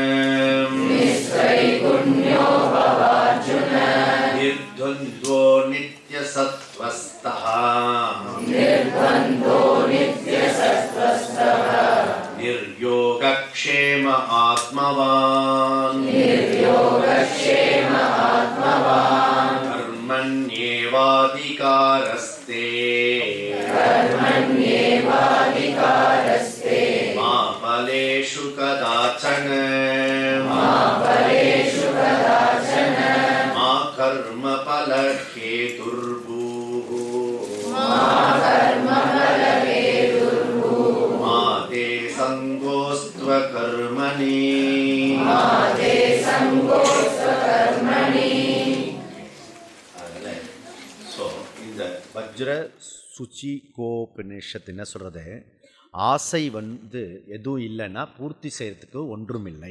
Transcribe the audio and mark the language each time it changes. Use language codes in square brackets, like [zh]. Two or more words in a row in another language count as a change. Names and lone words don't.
[sa] निर्द्वन्द्वो नित्यसत्त्वस्थः निर्योगक्षेम आत्मवान् कर्मण्येवाधिकारस्ते मा फलेषु कदाचन मा कर्मफलहेतुर्भूः मा ते सङ्गोऽस्त्वकर्मणि। [ta] ஸோ இந்த வஜ்ர சுச்சிகோபனிஷத்து என்ன சொல்கிறது, ஆசை எதுவும் இல்லைன்னா பூர்த்தி செய்கிறதுக்கு ஒன்றும் இல்லை.